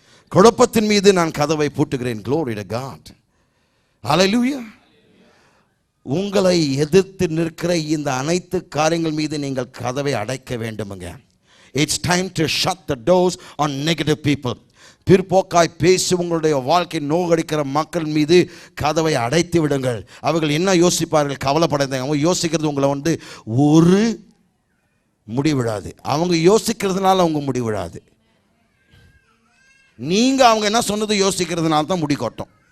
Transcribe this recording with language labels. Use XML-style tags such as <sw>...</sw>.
<ta>குழப்பத்தின் மீது நான் கதவை பூட்டுகிறேன்.</ta> <en>Glory to God.</en> <ta>ஹல்லேலூயா. உங்களை எதிர்த்து நிற்கிற இந்த அனைத்து காரியங்கள் மீது நீங்கள் கதவை அடைக்க வேண்டுமுங்க.</ta> <en>It's time to shut the doors on negative people.</en> <ta>பிற்போக்காய் பேசி உங்களுடைய வாழ்க்கை நோகடிக்கிற மக்கள் மீது கதவை அடைத்து விடுங்கள். அவர்கள் என்ன யோசிப்பார்கள்? கவலைப்படாதீங்க. அவங்க யோசிக்கிறது உங்களை ஒரு முடிவிடாது. அவங்க யோசிக்கிறதுனால அவங்க முடிவிடாது. நீங்க அவங்க என்ன சொன்னது யோசிக்கிறதுனால தான் முடி கொட்டும்.</ta>